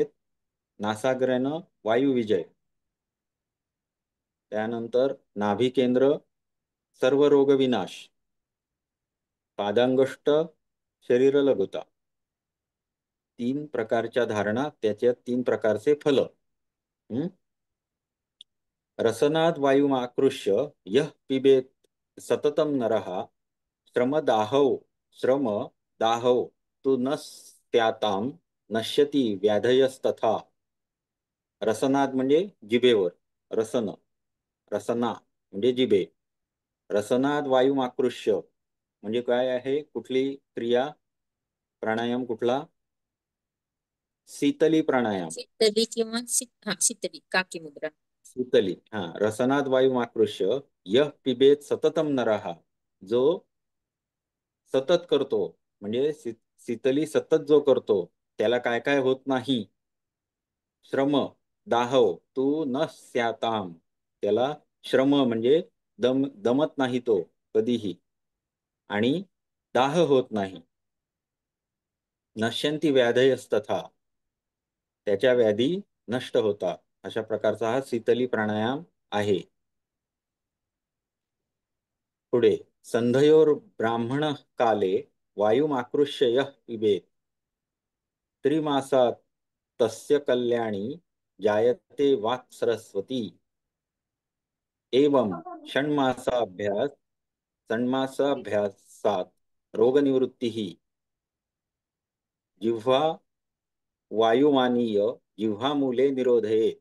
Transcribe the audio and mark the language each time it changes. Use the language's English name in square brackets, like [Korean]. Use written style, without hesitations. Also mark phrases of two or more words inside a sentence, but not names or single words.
[Marathi] नासाग्र्यानं वायुविजय, त्यानंतर नाभी केंद्र सर्व रोग विनाश, पादांगुष्ठ शरीर लघुता. 3 प्रकारच्या धारणा, त्याच्या 3 प्रकारचे फल. [Sanskrit] रसनाद वायु आकृष्य यः पिबेत सततम नरः श्रम दाहौ तु नस्त्याताम नश्यती व्याधयस्तथा. [Marathi] रसनाद म्हणजे जिभेवर. रसना म्हणजे जिभे. रसनाद वायु आकृष्य म्हणजे काय आहे? कुठली क्रिया? प्राणायाम कुठला? शीतली प्राणायाम. शीतली किंवा शीतली काकी मुद्रा. शीतली, हा. [Sanskrit] रसनाद वायुमाकृष्य यः पिबेत सततम नरहा, [Marathi] जो सतत करतो, म्हणजे शीतली सतत जो करतो त्याला काय काय होत नाही. [Sanskrit] श्रम, दाहव तू न स्याताम, [Marathi] त्याला श्रम म्हणजे दमत नाही तो कधीही, आणि दाह होत नाही. [Sanskrit] नश्यंती व्याधयस्तथा, [Marathi] त्याच्या व्याधी नष्ट होतात. अशा प्रकारचा हा शीतली प्राणायाम आहे. [Sanskrit] पुढे संधयोर ब्राह्मण काले वायुमाकृष्य यः पिबेत त्रिमासात तस्य कल्याणी जायते वाक् सरस्वती. एवं षण्मासाभ्यासात रोगनिवृत्तिः जिह्वा वायुमानीय जिह्वामूले निरोधयेत्.